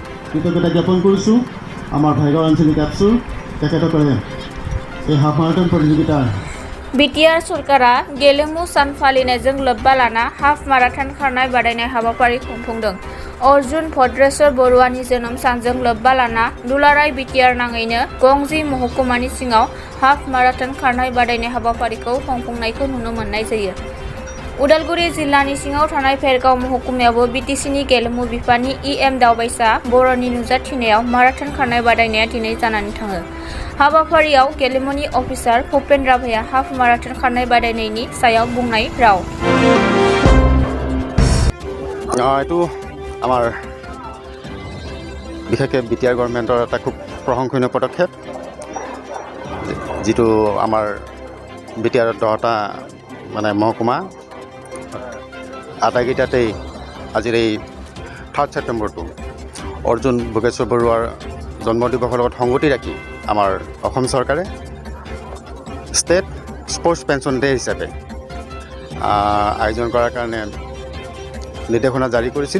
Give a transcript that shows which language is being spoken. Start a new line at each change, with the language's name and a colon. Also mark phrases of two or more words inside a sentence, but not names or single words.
Assamese: কৃতজ্ঞতা জ্ঞাপন কৰিছোঁ আমাৰ ভাইগাঁও আঞ্চলিক আপছুৰ তেখেতসকলে এই
English: half marathon
Assamese: প্ৰতিযোগিতাৰ
Bodo: बिटिआर सरकारा गेलेमु सान फालिनायजों लोब्बा लाना
English: half marathon
Bodo: खारनाय बादायनाय हाबाफारि खुंफुंदों। अर्जुन भद्रेश्वर बरुवानि जोनोम सानजों लोब्बा लाना दुलाराय बिटिआर नाङैनो गंजि महकुमानि सिङाव
English: half marathon
Bodo: खारनाय बादायनाय हाबाफारिखौ खुंफुंनायखौ नुनो मोननाय जायो। उदालगुरि जिल्लानि सिङाव थानाय भेरगाव महकुमायावबो बिटिसिनि गेलेमु बिफाननि इएम दावबायसा बर'नि नुजाथिनायाव माराथन खारनाय बादायनाया दिनै जानानै थाङो। हाबाफारियाव गेलेमुनि अफिसार भुपेन राभाया
English: half marathon
Bodo: खारनाय बादायनायनि सायाव बुंनाय राव।
Assamese: এইটো আমাৰ বিশেষকৈ বিটিআৰ গভৰ্ণমেণ্টৰ এটা খুব প্ৰশংসনীয় পদক্ষেপ, যিটো আমাৰ বিটিআৰৰ 10টা মহকুমা আটাইকেইটাতেই আজিৰ এই 3 ছেপ্টেম্বৰটো অৰ্জুন ভোগেশ্বৰ বৰুৱাৰ জন্মদিৱসৰ লগত সংগতি ৰাখি আমাৰ অসম চৰকাৰে ষ্টেট স্পৰ্টছ পেঞ্চন ডে হিচাপে আয়োজন কৰাৰ কাৰণে নিৰ্দেশনা জাৰি কৰিছিল।